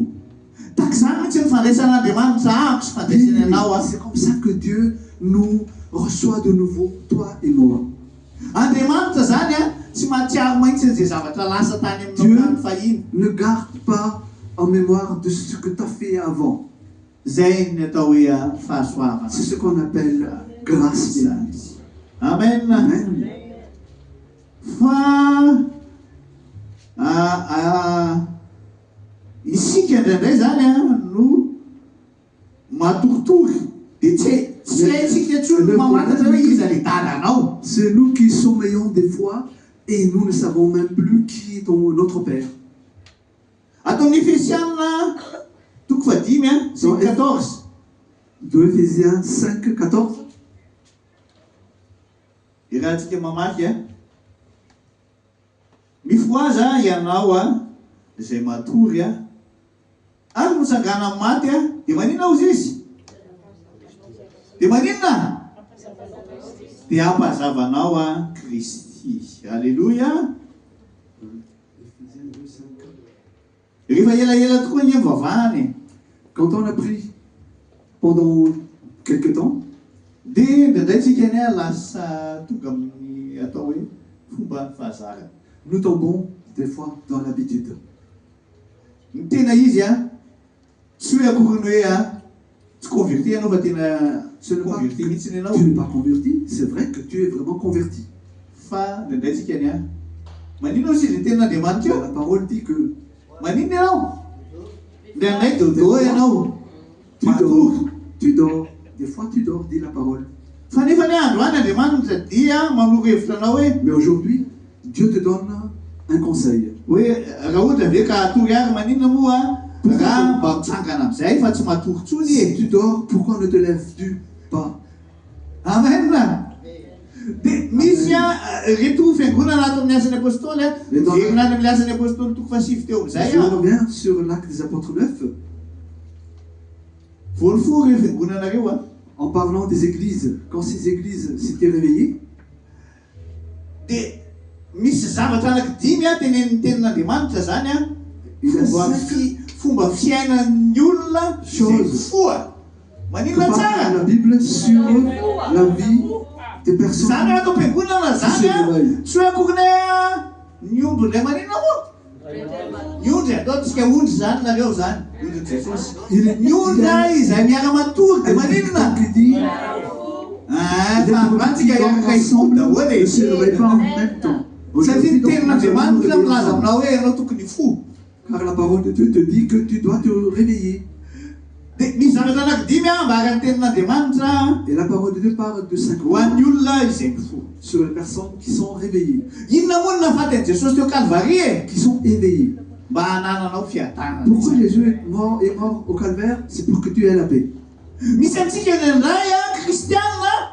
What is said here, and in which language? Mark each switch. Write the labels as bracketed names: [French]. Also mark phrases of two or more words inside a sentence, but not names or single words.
[French] C'est comme ça que Dieu nous reçoit de nouveau, toi et moi. Dieu ne garde pas en mémoire de ce que tu as fait avant. C'est ce qu'on appelle grâce. Amen. Amen. [Malagasy] Isika indray zany no matoritory dia tsy haintsika intsony mamantatra hoe iza le dadanao. [French] C'est nous qui sommeillons des fois et nous ne savons même plus qui est notre Père. [Malagasy] Atao amin'ny Efesiana toko fadimy sy 14. [French] De Éphésiens 5, 14. [Malagasy] Irahantsika mamaky mifoaza ianao izay matory ary mosangana amin'ny maty dia maninona ozy izy? Dia maninona? Dia ampahazavanao Kristy. Alléluia. Rehefa elaela tokoa ny mivavahany. [French] Quand on a pris pendant quelque temps, [Malagasy] dia ndraindraitsika ny lasa tonga amin'ny atao hoe fomba fahazara. [French] nous tombons des fois dans l'habitude. [Malagasy] Ny tena izy tsy hoe akoriny hoe tsy converti ianao fa tena [French] Ce n'est pas [Malagasy] converti mihitsy [French] que [Malagasy] ianao. [French] tu n'es pas converti, c'est vrai que tu es vraiment converti. [Malagasy] Fa ndraindraitsika ny maninona ozy izy tena Andriamanitra [French] Mais la parole dit que [Malagasy] maninona ianao? Ndraindray dodo ianao [French] tu dors, des fois tu dors, dit la parole. [Malagasy] fa nefa ny andro any Andriamanitra dia manoro hevitra anao hoe [French] Mais aujourd'hui, Dieu te donne un conseil. [Malagasy] raha ohatra ve ka atory ary maninona moa raha mba mitsangana amin'izay fa tsy matory [French] Si [Malagasy] tsony. [French] tu dors, pourquoi ne te lèves-tu pas? Amen. [Malagasy] Dia misy reto fiangonana ato amin'ny asan'ny apôstôly verina any amin'ny asan'ny apôstôly toko 7 teo [French] Je [Malagasy] amin'izay [French] reviens sur l'acte des apôtres 9. [Malagasy] Voalohany ireo fiangonanareo a. [French] En parlant des églises, quand ces églises s'étaient réveillées, [Malagasy] Dia misy zavatra anankidimy a tenen'ny tenin'Andriamanitra zany a. [French] il y a [Malagasy] Fomba fiainan'ny olona [French] Chose. [Malagasy] zay foa. [French] que [Malagasy] Maninona [French] parle [Malagasy] tsara? [French] la Bible sur la vie des personnes [Malagasy] Zany ato am-piangonana [French] qui se [Malagasy] zany a. [French] réveillent. [Malagasy] Soakokony ny omby ilay maninona moa? Ny ondry ataontsika ondry zany nareo zany. Ondry Jesosy. Ny ondra izay miara-matory dia maninona? [French] qui dit [Malagasy] Fantsika iaraka isomy daholo [French] ne se réveillent pas en même temps. [Malagasy] Satria ny [French] donc, nous allons [Malagasy] tenin'Andriamanitra [French] nous réveiller [Malagasy] milaza [French] ensemble. [Malagasy] aminao hoe ianao tokony fo. [French] Car la parole de Dieu te dit que tu dois te réveiller. [Malagasy] Dia misy zavatra anankidimy a mba araka ny tenin'Andriamanitra [French] Et la parole de Dieu parle de 5 [Malagasy] ho an'ny olona izay fo. [French] sur les personnes qui sont réveillées, [Malagasy] Inona moa no nahafaty Jesosy teo Calvary e? [French] qui sont éveillées. [Malagasy] Mba hanananao fiadanana. [French] Pourquoi Jésus est mort au calvaire? C'est pour que tu aies la paix. [Malagasy] Misy antsika indray a kristianina